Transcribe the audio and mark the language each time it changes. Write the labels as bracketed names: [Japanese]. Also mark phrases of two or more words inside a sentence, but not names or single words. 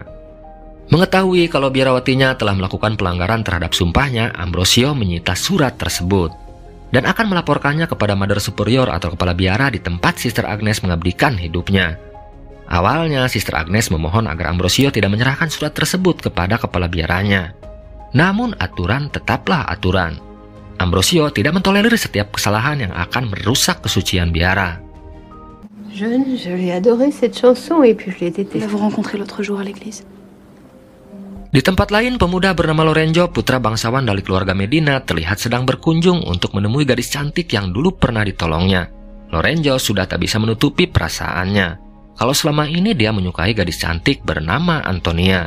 [Indonesian] Mengetahui kalau biarawatinya telah melakukan pelanggaran terhadap sumpahnya, Ambrosio menyita surat tersebut dan akan melaporkannya kepada [English] Mother Superior [Indonesian] atau kepala biara di tempat Sister Agnes mengabdikan hidupnya. Awalnya, Sister Agnes memohon agar Ambrosio tidak menyerahkan surat tersebut kepada kepala biaranya. Namun aturan tetaplah aturan. Ambrosio tidak mentolerir setiap kesalahan yang akan merusak kesucian biara. [French] Jeune, je l'ai adoré cette chanson et puis je l'ai détestée. Nous l'avons rencontré l'autre jour à l'église. [Indonesian] Di tempat lain, pemuda bernama Lorenzo, putra bangsawan dari keluarga Medina, terlihat sedang berkunjung untuk menemui gadis cantik yang dulu pernah ditolongnya. Lorenzo sudah tak bisa menutupi perasaannya kalau selama ini dia menyukai gadis cantik bernama Antonia.